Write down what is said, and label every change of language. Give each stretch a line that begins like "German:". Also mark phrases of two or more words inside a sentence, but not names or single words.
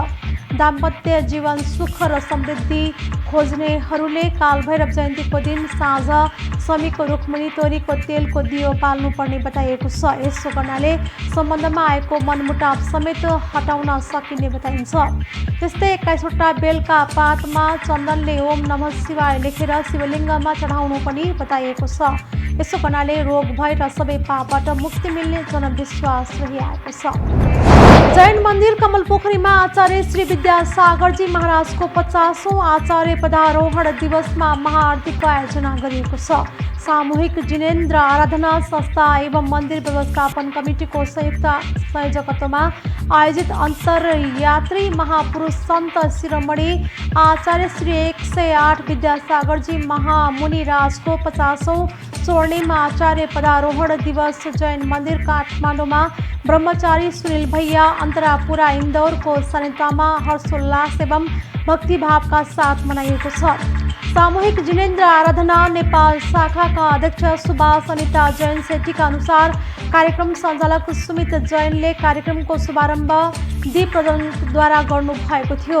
Nepali: दाम्पत्य जीवन सुख र समृद्धि खोज्नेहरूले काल भैरव जयन्तीको दिन साँझ समीक तुलसीको रुखमुनि तोरीको तेलको दियो बाल्नुपर्ने बताइएको छ। यसो गर्नाले सम्बन्धमा आएको मनमुटाव समेत हटाउन सकिने बताइन्छ। त्यस्तै 21वटा बेलका पातमा चन्दनले ओम नमः शिवाय लेखेर शिवलिङ्गमा चढाउनु पनि बताइएको छ। यसो गर्नाले रोग भय र सबै पापबाट मुक्ति मिल्ने जनविश्वास रहिआएको छ। जैन मन्दिर कमलपोखरीमा आचार्य श्री विद्यासागरजी महाराजको 50औं आचार्य पदारोहण दिवसमा महाआरतीको आयोजना गरिएको छ। सामूहिक जिनेन्द्र आराधना संस्था एवं मन्दिर व्यवस्थापन कमिटीको संयुक्त संयोजकत्वमा आयोजित अन्तर्यात्री महापुरुष सन्त शिरोमणि आचार्य श्री 108 विद्यासागरजी महामुनि राजको 50औं स्वर्णिम आचार्य पदारोहण दिवस जैन मन्दिर काठमाडौँमा ब्रह्मचारी सुनिल भैया अन्तरापुरा इन्दौरको सानिध्यमा हर्षोल्लास एवं भक्तिभावका साथ मनाइएको छ। सामूहिक जिनेन्द्र आराधना नेपाल शाखाका अध्यक्ष सुभाष अनिता जैन सेठीका अनुसार कार्यक्रम सञ्चालक सुमित जैनले कार्यक्रमको शुभारम्भ दीप प्रज्वलनद्वारा गर्नुभएको थियो।